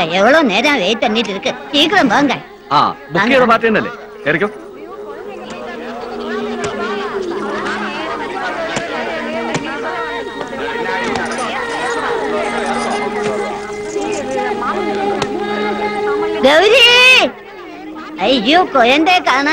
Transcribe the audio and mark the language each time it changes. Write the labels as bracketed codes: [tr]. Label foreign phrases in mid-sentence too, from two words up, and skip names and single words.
[ta] எவ்வளவு நேரம் வெயிட் பண்ணிட்டு இருக்கு. சீக்கிரம் வாங்க. [ml] ബുക്ക് ചെയ്ത പാർട്ടി ഉണ്ടല്ലേ? കേറിക്കോ. [ta] கௌரி, ஐயோ குழந்தை காணா.